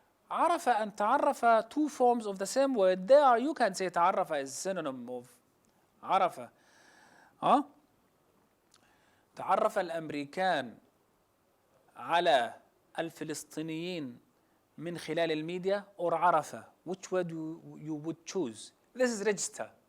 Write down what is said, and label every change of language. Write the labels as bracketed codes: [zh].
[ar] عرف [en] and [ar] تعرف, [en] two forms of the same word. There you can say تعرف is synonym of عرف. [ar] تعرف الأمريكان على الفلسطينيين من خلال الميديا [en] or [ar] عرف. [en] Which word you would choose? This is register.